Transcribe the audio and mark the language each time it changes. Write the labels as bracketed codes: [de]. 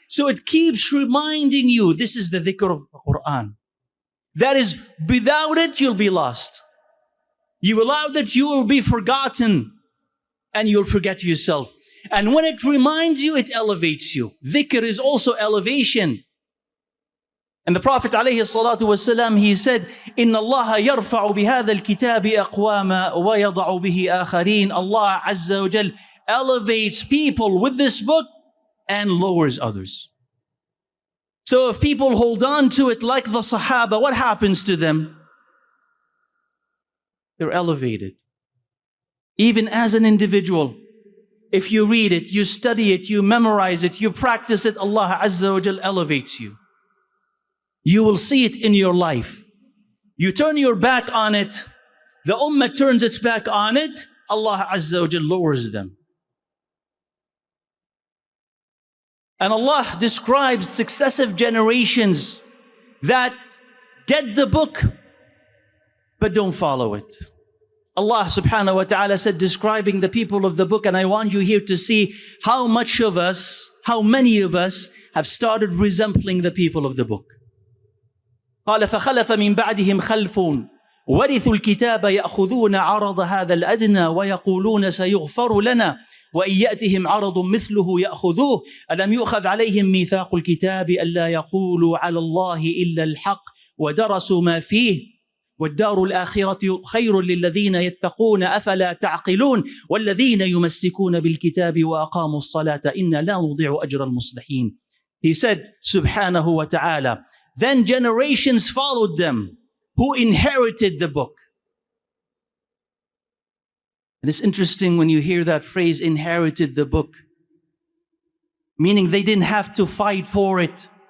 [en] So it keeps reminding you, this is the dhikr of the Qur'an. That is, without it, you'll be lost. Without it, you will be forgotten and you'll forget yourself. And when it reminds you, it elevates you. Dhikr is also elevation. And the Prophet ﷺ, he said, [ar] إِنَّ اللَّهَ يَرْفَعُ بِهَذَا الْكِتَابِ أَقْوَامًا وَيَضَعُ بِهِ آخَرِينَ. [en] Allah Azza wa Jal elevates people with this book and lowers others. So if people hold on to it like the Sahaba, what happens to them? They're elevated. Even as an individual, if you read it, you study it, you memorize it, you practice it, Allah Azza wa Jal elevates you. You will see it in your life. You turn your back on it, the ummah turns its back on it, Allah Azza wa Jal lowers them. And Allah describes successive generations that get the book, but don't follow it. Allah subhanahu wa ta'ala said, describing the people of the book, and I want you here to see how many of us have started resembling the people of the book. [ar] قال فخلف من بعدهم خلف ورثوا الكتاب يأخذون عرض هذا الأدنى ويقولون سيغفر لنا وإن يأتهم عرض مثله يأخذوه ألم يؤخذ عليهم ميثاق الكتاب ألا يقولوا على الله إلا الحق ودرسوا ما فيه والدار الآخرة خير للذين يتقون أفلا تعقلون والذين يمسكون بالكتاب وأقاموا الصلاة إنا لا نضيع أجر المصلحين. [en] He said, subhanahu wa ta'ala, then generations followed them who inherited the book. And it's interesting when you hear that phrase, inherited the book, meaning they didn't have to fight for it.